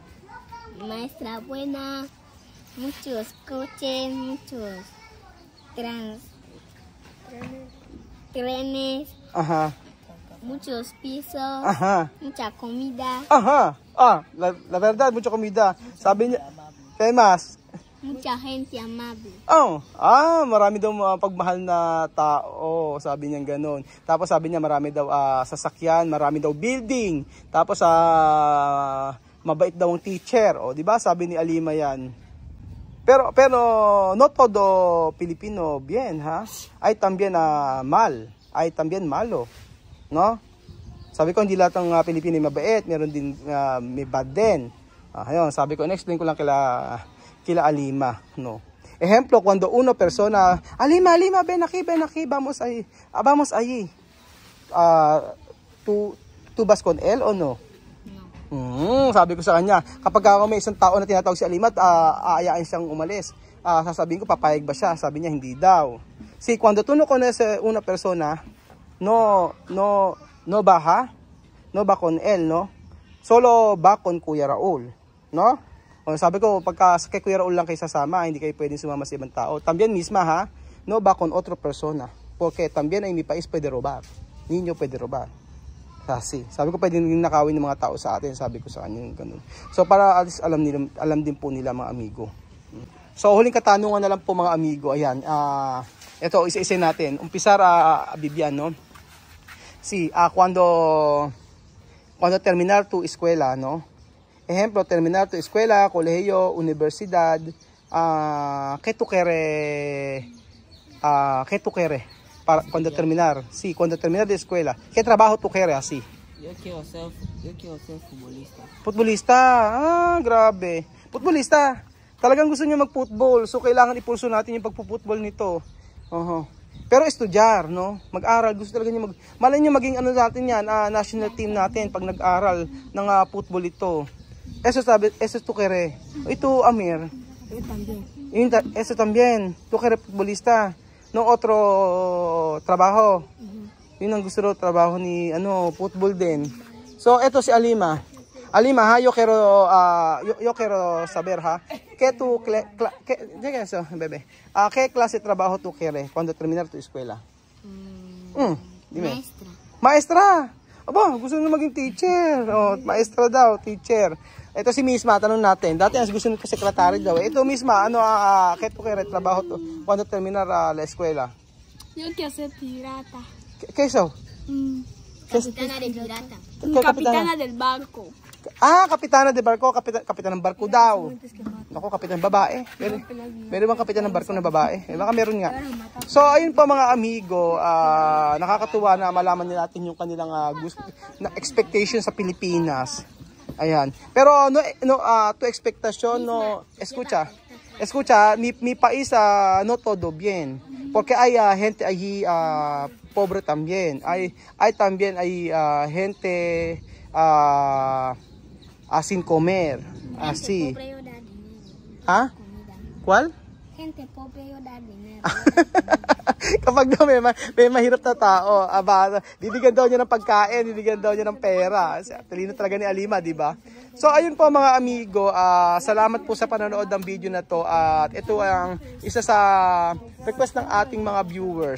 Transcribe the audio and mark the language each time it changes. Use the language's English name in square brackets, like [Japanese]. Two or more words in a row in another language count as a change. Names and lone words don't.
[Spanish] Maestra buena, muchos coches, muchos trenes, muchos pisos, mucha comida. La verdad, mucha comida. [Filipino] Sabi niya, [Spanish] ¿qué más? Mucha gente amable. [Filipino] Marami daw pagmahal na tao, sabi niya gano'n. Tapos sabi niya marami daw sasakyan, marami daw building. Tapos mabait daw ang teacher. Di ba? Sabi ni Alima yan. [Spanish] Pero no todo Pilipino bien, ha? Ay también mal, ay también malo, no? [Filipino] Sabi ko hindi lahat ng Pilipino mabait, meron din may bad din. Ayun, sabi ko explain ko lang kila Alima, [Spanish] no. Ejemplo, cuando una persona, Alima, ven aquí, vamos allí. ¿Tú vas con él o no? [Filipino] Sabi ko sa kanya, kapag may isang tao na tinatawag si Alima at aayain siyang umalis, sasabihin ko papayag ba siya? Sabi niya hindi daw. [Spanish] Si cuando tú no conoces una persona, no va con él, no? Solo va con Kuya Raul, no? [Filipino] Sabi ko, pagka kay Kuya Raul lang kayo sasama, hindi kayo pwedeng sumama sa ibang tao. [Spanish] También misma, ha? No va con otra persona. Porque también en mi país puede robar. Niño puede robar. [Filipino] Kasi, sabi ko pwedeng nakawin ng mga tao sa atin, sabi ko sa kanya ganun. So para at least alam din po nila mga amigo. So huling katanungan na lang po mga amigo, ayan. Ito isa-isa natin. Umpisa Bibian, [Spanish] no? Cuando terminar tu escuela, no? Ejemplo, terminar tu escuela, colegio, universidad, ¿qué tú quieres? Cuando terminar, cuando terminar de escuela, ¿qué trabajo tú quieres así? Yo quiero ser futbolista. Futbolista? Grabe. Futbolista. [Filipino] Talagang gusto niya mag-football. So, kailangan ipulso natin yung pagpo-football nito. [Spanish] Pero estudyar, no? [Filipino] Mag-aral, gusto talaga niya malay niyo maging ano natin yan, national team natin pag nag-aral ng football ito. [Spanish] Eso tu kere. Ito Amir. Yo también. Eso también. Tu kere futbolista. No otro trabaho. [Filipino] Yun ang gusto trabaho ni football din. So ito si Alima. Alima, [Spanish] ha, yo quiero saber, ha. ¿Qué clase de trabajo tú quieres cuando terminar tu escuela? Dime. Maestra. [Filipino] Aba, gusto nyo maging teacher. Maestra daw, teacher. Ito si Misma, tanong natin. Dati gusto nyo sekretary daw. [Spanish] Ito Misma, ¿qué tú quieres trabajo tú cuando terminar la escuela? Yo quiero ser pirata. ¿Qué eso? Capitana de pirata. Capitana del barco. Kapitana de barko, [Filipino] kapitan ng barko daw. Ako, kapitan babae. Meron bang kapitan ng barko na babae? Baka meron nga. So, ayun po mga amigo, nakakatuwa na malaman natin yung kanilang na expectation sa Pilipinas. Ayan. [Spanish] Pero tu expectación no escucha, mi país no todo bien. Porque hay gente allí pobre también. Hay también gente sin comer, así. ¿Ah? ¿Cuál? Gente pobre yo dar dinero. [Filipino] Kapag daw may mahirap na tao, bibigyan daw niya ng pagkain, bibigyan daw niya ng pera. Talino talaga ni Alima, di ba? So ayun po mga amigo, salamat po sa panonood ng video na to at ito ang isa sa request ng ating mga viewers.